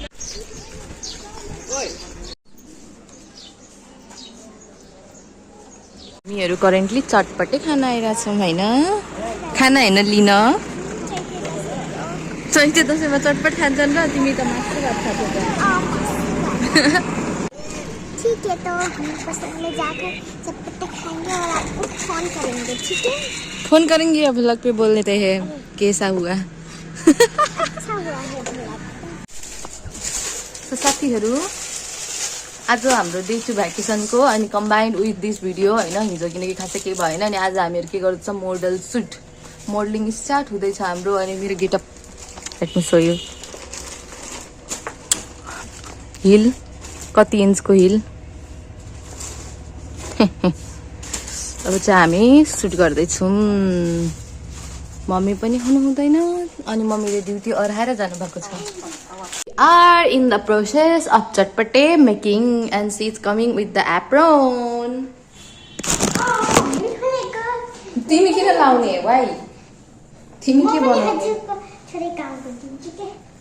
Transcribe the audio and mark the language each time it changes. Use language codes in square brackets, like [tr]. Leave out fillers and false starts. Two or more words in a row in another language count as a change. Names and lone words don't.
[ne] हामीहरु करेन्टली चटपटे खाना आइरहेछौँ हैन खाना हैन लिन चैते दशैंमा चटपट खान्छन् र तिमी त मात्र भात खान्छौ [hi] ठीक है तो हम पसल में जाकर चटपटे खाएंगे और आपको फोन करेंगे ठीक है फोन करेंगे या व्लॉग पे बोल देते हैं कैसा हुआ अच्छा हुआ है व्लॉग [ne] तो साथीहरु आज हाम्रो डे 2 भ्याकेसनको अनि [en] combined with this video [ne] हैन हिजो किनकि खासै केही भएन अनि आज हामीहरु के गर्छौं [en] model shoot modeling start [ne] हुँदैछ हाम्रो अनि मेरो गेटअप [en] let me show you [ne] हिल कति इन्चको हिल अब चाहिँ हामी सुट गर्दैछौँ मम्मी पनि हुनु हुँदैन अनि मम्मीले ड्युटी अराएर जानु भएको छ [en] are in the process of chatpate making and she is coming with the apron [ne] तिमी किन लाउने भाइ तिमी के बनाउने छोरी काम गर्दिन [hi] ठीक है